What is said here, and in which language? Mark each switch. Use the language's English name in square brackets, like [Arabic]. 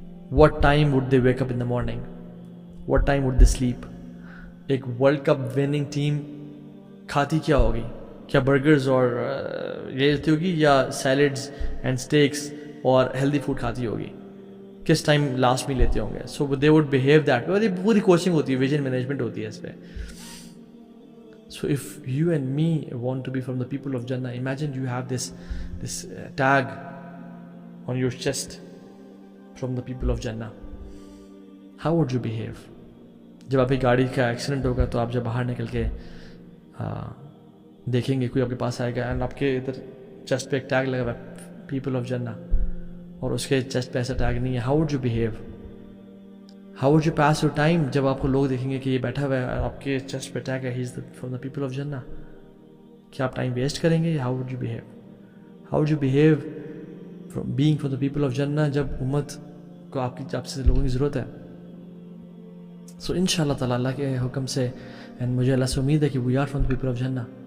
[English] What time would they wake up in the morning? What time would they sleep? [Urdu] ایک World Cup winning team کھاتی کیا ہوگی؟ کیا burgers اور یہ لیتی ہوگی یا سیلڈز اینڈ اسٹیکس اور ہیلدی فوڈ کھاتی ہوگی؟ کس ٹائم لاسٹ میں لیتے ہوں گے؟ [English] So they would behave that way. [Urdu] پوری کوچنگ ہوتی ہے, ویژن مینجمنٹ ہوتی ہے اس پہ. [English] So if you and me want to be from the people of Jannah, imagine you have this tag on your chest from the people of Jannah. How would you behave? [Urdu] جب آپ کی گاڑی کا accident ہوگا تو آپ جب باہر نکل کے دیکھیں گے کوئی آپ کے پاس آئے گا اینڈ آپ کے ادھر چیسٹ پہ ایک ٹیگ لگا ہوا ہے پیپل آف جنہ اور اس کے چیسٹ پہ ایسا ٹیگ نہیں ہے. [English] How would you behave? How would you pass your time [Urdu] جب آپ کو لوگ دیکھیں گے کہ یہ بیٹھا ہوا ہے آپ کے چیسٹ پہ ٹیگ ہے ہی is from the people of جنہ؟ کیا آپ ٹائم ویسٹ کریں گے؟ How would you behave? How would you behave being from the people of جنہ جب امت کو آپ سے لوگوں کی ضرورت ہے؟ سو ان شاء اللہ تعالیٰ اللہ کے حکم سے اینڈ مجھے اللہ سے امید ہے کہ [English] We are from the people of جنہ.